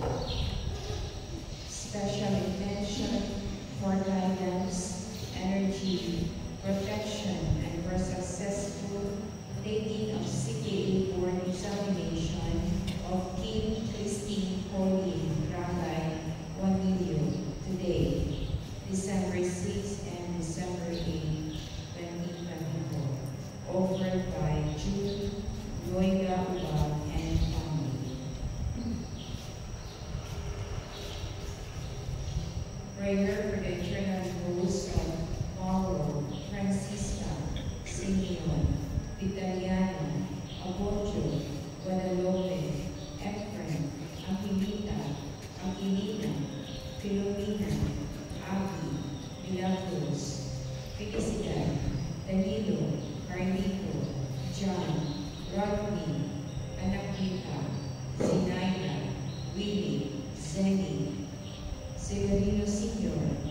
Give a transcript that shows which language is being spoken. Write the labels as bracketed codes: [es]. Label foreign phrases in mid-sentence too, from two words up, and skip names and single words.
[en] Special intention for guidance, energy, protection, and for successful taking of CPA board examination of Kim Christine Pauline Rangay Juanillo today, December 6 and December 8, 2024, offered by Jude Loiga Ubal and family. Prayer for the eternal repose of Mauro, Francisca, Simeon, Vitaliano, Abojo, Guadalupe, Efren, Aquilita, Filomena, Abby, Milagros, Felicidad, Danilo, Carlito, John, Rodney, Anakita, Zinaida, Willie, Zenny, Severino Sr.,